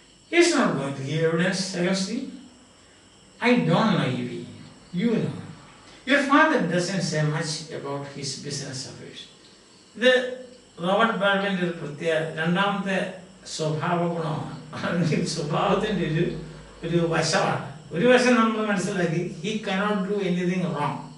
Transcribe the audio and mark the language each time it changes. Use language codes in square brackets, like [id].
[en] He is not going to give evidence against him. I don't know, Evie. You know. Your father doesn't say much about his business affairs. [ml] ഇത് Robert ബാൾവിൻ്റെ ഒരു പ്രത്യേക രണ്ടാമത്തെ സ്വഭാവ ഗുണമാണ്. സ്വഭാവത്തിൻ്റെ ഒരു വശമാണ്. ഒരു വശം നമ്മൾ മനസ്സിലാക്കി, [en] he cannot do anything wrong.